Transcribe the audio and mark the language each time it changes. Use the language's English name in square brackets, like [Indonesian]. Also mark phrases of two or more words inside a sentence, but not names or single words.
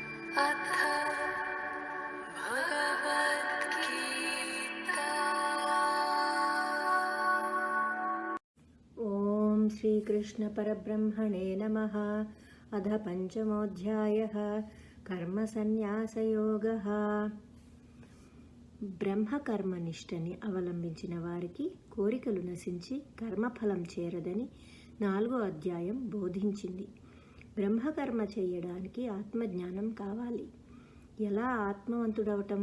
[Sanskrit] अथ भगवद्गीता। ओम श्री कृष्ण परब्रह्मणे नमः। अध पंचमोऽध्यायः कर्मसन्न्यासयोगः। [Telugu] బ్రహ్మకర్మనిష్టని అవలంబించిన వారికి కోరికలు నశించి కర్మఫలం చేరదని 4వ అధ్యాయం బోధించింది. బ్రహ్మకర్మ చేయడానికి ఆత్మజ్ఞానం కావాలి. ఎలా ఆత్మవంతుడవటం?